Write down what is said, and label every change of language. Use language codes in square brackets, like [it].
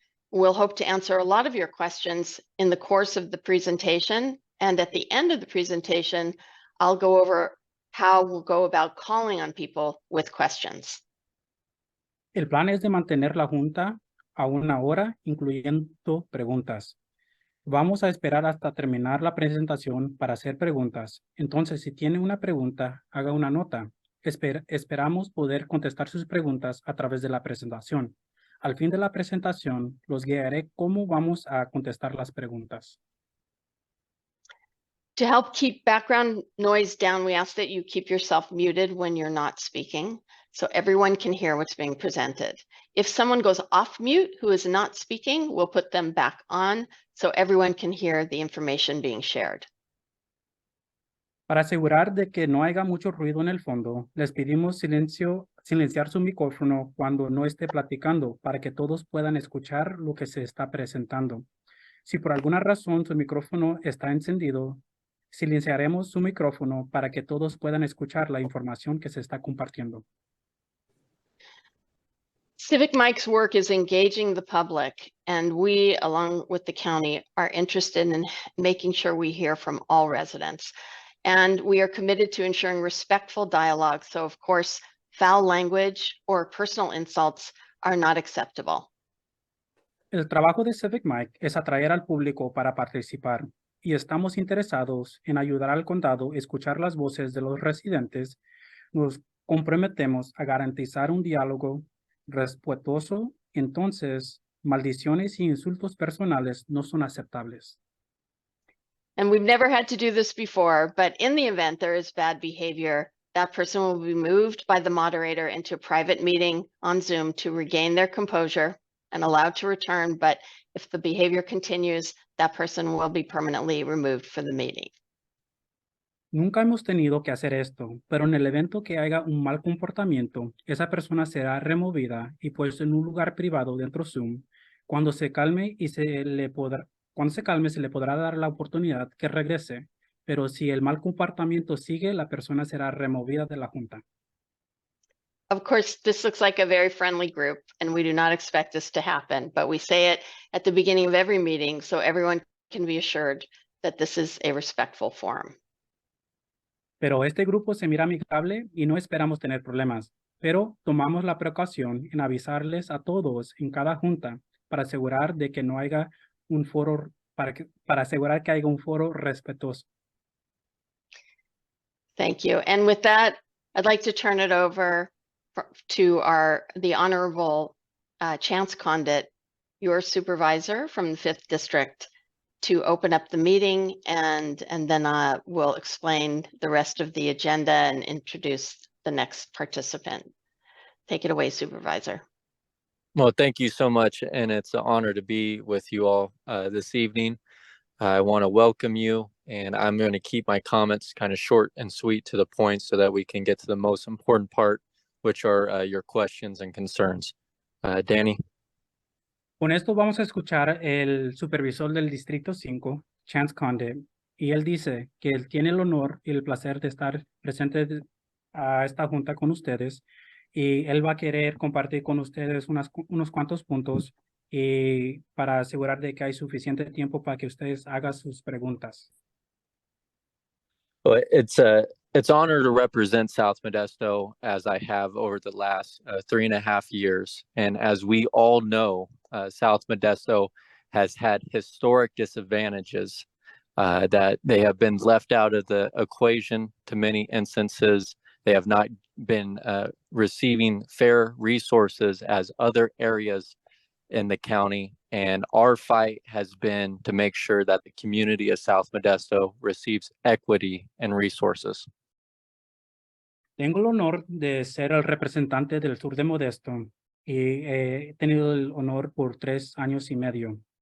[en] We'll hope to answer a lot of your questions in the course of the presentation. And at the end of the presentation, I'll go over how we'll go about calling on people with questions. [es] El plan es de mantener la junta a 1 hora, incluyendo preguntas. Vamos a esperar hasta terminar la presentación para hacer preguntas. Entonces, si tiene una pregunta, haga una nota. Esperamos poder contestar sus preguntas a través de la presentación. Al fin de la presentación, los guiaré cómo vamos a contestar las preguntas. [en] To help keep background noise down, we ask that you keep yourself muted when you're not speaking, so everyone can hear what's being presented. If someone goes off mute who is not speaking, we'll put them back on so everyone can hear the information being shared. [es] Para asegurar de que no haya mucho ruido en el fondo, les pedimos silenciar su micrófono cuando no esté platicando para que todos puedan escuchar lo que se está presentando. Si por alguna razón su micrófono está encendido, silenciaremos su micrófono para que todos puedan escuchar la información que se está compartiendo. [en] Civic Mike's work is engaging the public, and we, along with the county, are interested in making sure we hear from all residents. And we are committed to ensuring respectful dialogue. So, of course, foul language or personal insults are not acceptable. [es] El trabajo de Civic Mike es atraer al público para participar, y estamos interesados en ayudar al condado a escuchar las voces de los residentes. Nos comprometemos a garantizar un diálogo respetuoso, entonces maldiciones y insultos personales no son aceptables. [en] And we've never had to do this before, but in the event there is bad behavior, that person will be moved by the moderator into a private meeting on Zoom to regain their composure and allowed to return, but if the behavior continues, that person will be permanently removed from the meeting. [es] Nunca hemos tenido que hacer esto, pero en el evento que haya un mal comportamiento, esa persona será removida y puesta en un lugar privado dentro de Zoom. Cuando se calme se le podrá dar la oportunidad que regrese, pero si el mal comportamiento sigue, la persona será removida de la junta. [en] Of course, this looks like a very friendly group, and we do not expect this to happen, but we say it at the beginning of every meeting so everyone can be assured that this is a respectful forum. [es] Pero este grupo se mira amigable y no esperamos tener problemas, pero tomamos la precaución en avisarles a todos en cada junta para asegurar de que no haya un foro, para asegurar que haya un foro respetuoso. [en] Thank you. And with that, I'd like to turn it over to the Honorable Chance Condit, your supervisor from the 5th District, to open up the meeting, and then we'll explain the rest of the agenda and introduce the next participant. Take it away, Supervisor. Well, thank you so much, and it's an honor to be with you all this evening. I want to welcome you, and I'm going to keep my comments kind of short and sweet to the point so that we can get to the most important part, which are your questions and concerns. Danny? [es] Con esto vamos a escuchar el supervisor del Distrito 5, Chance Condit, y él dice que él tiene el honor y el placer de estar presente a esta junta con ustedes, y él va a querer compartir con ustedes unos cuantos puntos y para asegurar de que hay suficiente tiempo para que ustedes hagan sus preguntas. [en] Well, it's an honor to represent South Modesto as I have over the last 3.5 years. And as we all know, South Modesto has had historic disadvantages that they have been left out of the equation to many instances. They have not been receiving fair resources as other areas in the county. And our fight has been to make sure that the community of South Modesto receives equity and resources. [es] Tengo el honor de ser el representante del sur de Modesto y he tenido el honor por 3 años y medio.